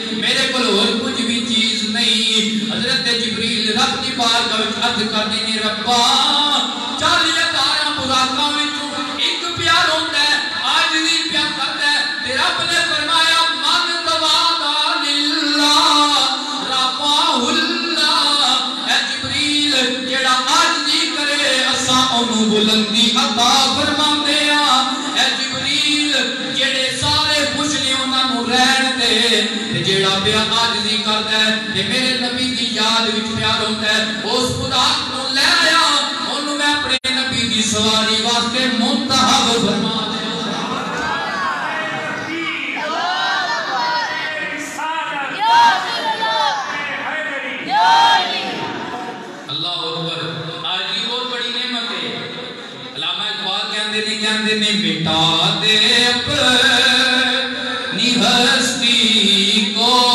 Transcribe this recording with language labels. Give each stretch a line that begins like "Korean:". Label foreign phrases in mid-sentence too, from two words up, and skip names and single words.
Punjabi: میرے کول اور کچھ بھی چیز نہیں حضرت جبریل رب دی بارگاہ وچ عرض کردے نے ربا 40,000 براقاں وچوں ایک پیار ہوندا ہے عاجزی پیا کردا ہے تے رب نے فرمایا
Arabic: من تواضع للہ رفعہ اللہ
Punjabi: اے جبریل جیڑا عاجزی کرے اساں اونوں بلندی عطا فرماندے ہاں اے جبریل جیڑے سارے خوش نے انہاں نوں رہن دے تے جیڑا پیا عاجزی کردا ہے تے میرے نبی دی یاد وچ پیار ہوندا ہے اس براق نوں لے آیا اونوں میں اپنے نبی دی سواری واسطے منتخب فرما کہندے نے
Urdu: مٹا دے اپنی ہستی کو